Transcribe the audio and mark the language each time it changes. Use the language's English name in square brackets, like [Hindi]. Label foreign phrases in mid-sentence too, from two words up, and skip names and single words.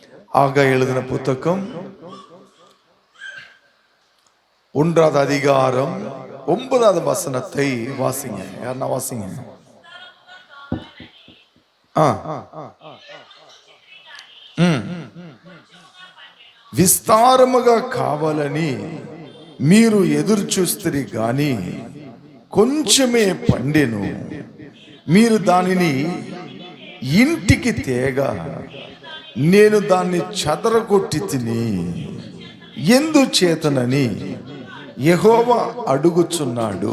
[Tamil] ஆகா எழுதின புத்தகம் 1வது அதிகாரம் 9வது வசனத்தை வாசிங்க. யாருன்னா வாசிங்க. [Telugu] విస్తారముగా కావాలని మీరు ఎదురు చూస్తురి గాని కొంచెమే పండెను, మీరు దానిని ఇంటికి తేగా నేను దాన్ని చెదరగొట్టి తిని ఎందుచేతనని యెహోవా అడుగుచున్నాడు.